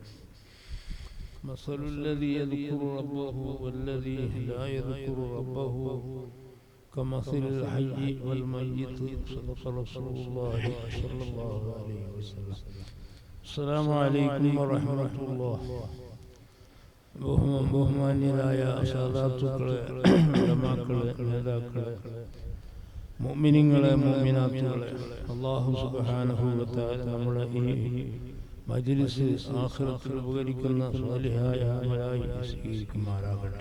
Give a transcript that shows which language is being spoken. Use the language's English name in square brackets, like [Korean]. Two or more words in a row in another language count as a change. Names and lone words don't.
[Arabic] مثل الذي يذكر ربه والذي لا يذكر ربه كمثل الحي والميت. صدق رسول الله صلى الله عليه وسلم. السلام عليكم ورحمة الله. [Malayalam] ബഹുമാന്യരായ സാദാത്തുക്കളെ, ഉലമാക്കളെ, നേതാക്കളെ, മുഅ്മിനീങ്ങളെ, മുഅ്മിനാത്തുകളെ, അല്ലാഹു [Arabic] سبحانه وتعالى [Malayalam] നമ്മുടെ ഈ മജ്ലിസ് ആഖിറത്തിൽ ഉപകരിക്കുന്ന സ്വാലിഹായ അമലായി സ്വീകരിക്കുമാറാകട്ടെ.